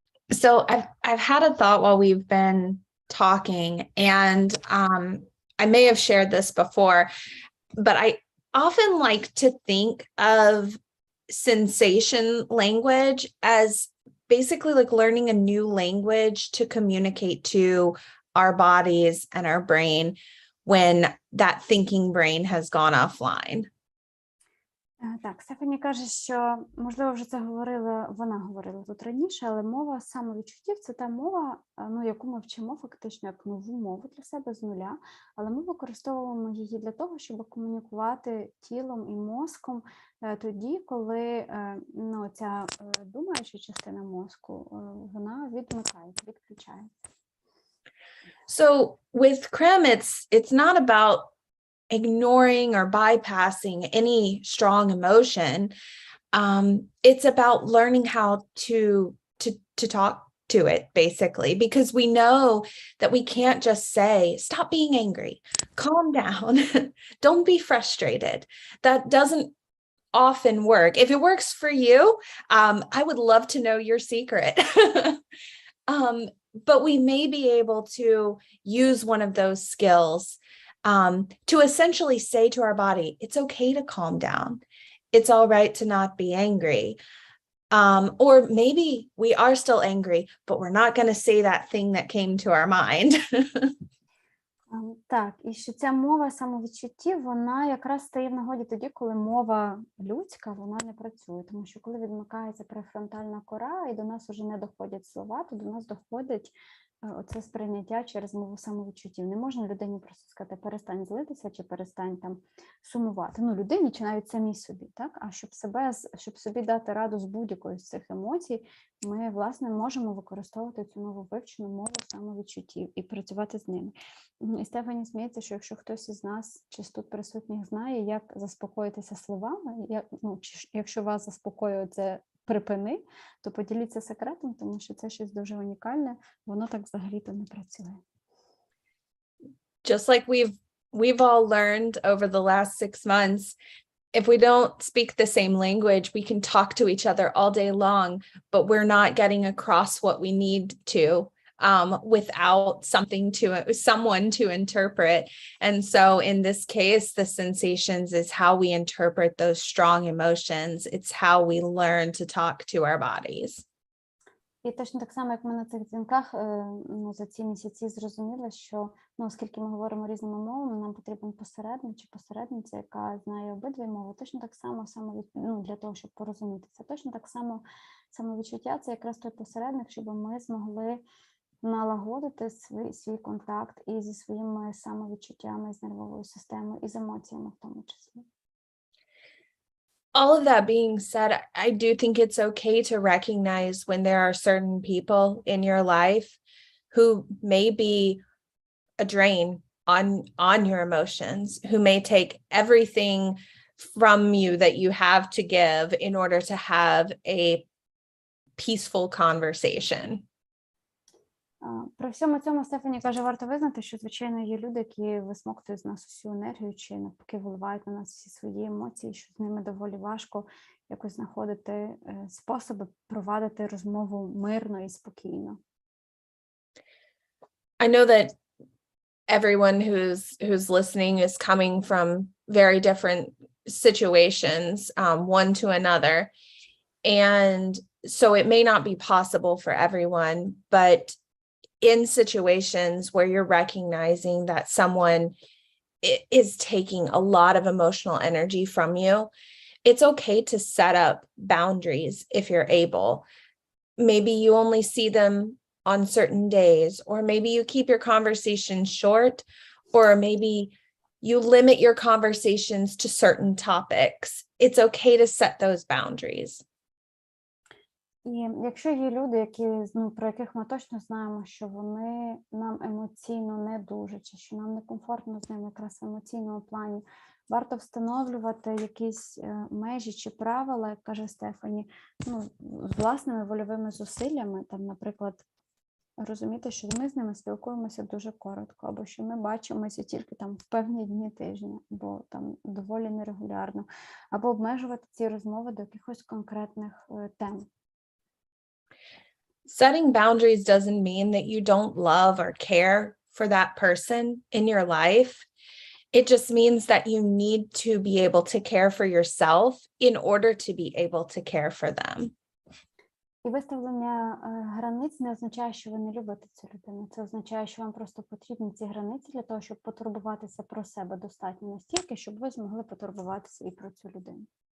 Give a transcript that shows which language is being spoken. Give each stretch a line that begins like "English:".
English: So I've had a thought while we've been talking, and I may have shared this before, but I often like to think of sensation language as basically like learning a new language to communicate to our bodies and our brain when that thinking brain has gone offline.
Ukrainian: Так, Стефані каже, що, можливо, вже це вона говорила тут раніше, але мова самовідчуттів – це та мова, яку ми вчимо фактично як нову мову для себе з нуля, але ми використовуємо її для того, щоб комунікувати тілом і мозком тоді, коли ця думаюча частина мозку, вона відключається.
English: So with CREM, it's not about ignoring or bypassing any strong emotion. It's about learning how to talk to it, basically, because we know that we can't just say, stop being angry, calm down, don't be frustrated. That doesn't often work. If it works for you, I would love to know your secret. But we may be able to use one of those skills to essentially say to our body, it's okay to calm down. It's all right to not be angry. Or maybe we are still angry, but we're not going to say that thing that came to our mind.
Ukrainian: Так, і що ця мова самовідчуттів, вона якраз стає в нагоді тоді, коли мова людська, вона не працює. Тому що коли відмикається префронтальна кора і до нас вже не доходять слова, то до нас доходить оце сприйняття через мову самовідчуттів. Не можна людині просто сказати, перестань злитися чи перестань там сумувати. Ну, людині чи навіть самій собі, так? А щоб собі дати раду з будь-якої з цих емоцій, ми, власне, можемо використовувати цю нову вивчену мову самовідчуттів і працювати з ними. І Стефані сміється, що якщо хтось із нас, чи з тут присутніх, знає, як заспокоїтися словами, якщо вас заспокоює це припини, то поділіться секретом, тому що це щось дуже унікальне, воно так взагалі-то не працює.
English: Just like we've all learned over the last 6 months, if we don't speak the same language, we can talk to each other all day long, but we're not getting across what we need to without someone to interpret. And so in this case, the sensations is how we interpret those strong emotions. It's how we learn to talk to our bodies.
Ukrainian: І точно так само, як ми на цих дзвінках за ці місяці зрозуміли, що оскільки ми говоримо різними мовами, нам потрібен посередник чи посередниця, яка знає обидві мови. Точно так само для того, щоб порозумітися. Точно так само самовідчуття – це якраз той посередник, щоб ми змогли налагодити свій контакт і зі своїми самовідчуттями, з нервовою системою, і з емоціями в тому числі.
English: All of that being said, I do think it's okay to recognize when there are certain people in your life who may be a drain on your emotions, who may take everything from you that you have to give in order to have a peaceful conversation.
Ukrainian: При всьому цьому Стефані каже, варто визнати, що, звичайно, є люди, які висмоктують з нас усю енергію, чи навпаки виливають на нас всі свої емоції, що з ними доволі важко якось знаходити способи провадити розмову мирно і спокійно.
English: I know that everyone who's listening is coming from very different situations, one to another. And so it may not be possible for everyone, but in situations where you're recognizing that someone is taking a lot of emotional energy from you, it's okay to set up boundaries if you're able. Maybe you only see them on certain days, or maybe you keep your conversations short, or maybe you limit your conversations to certain topics. It's okay to set those boundaries.
Ukrainian: І якщо є люди, про яких ми точно знаємо, що вони нам емоційно не дуже, чи що нам некомфортно з ними якраз в емоційному плані, варто встановлювати якісь межі чи правила, як каже Стефані, з власними вольовими зусиллями, там, наприклад, розуміти, що ми з ними спілкуємося дуже коротко, або що ми бачимося тільки там в певні дні тижня, або там доволі нерегулярно, або обмежувати ці розмови до якихось конкретних тем.
English: Setting boundaries doesn't mean that you don't love or care for that person in your life. It just means that you need to be able to care for yourself in order to be able to care for them.
Ukrainian: І виставлення границь не означає, що ви не любите цю людину. Це означає, що вам просто потрібні ці границі для того, щоб потурбуватися про себе достатньо настільки, щоб ви змогли потурбуватися і про цю людину.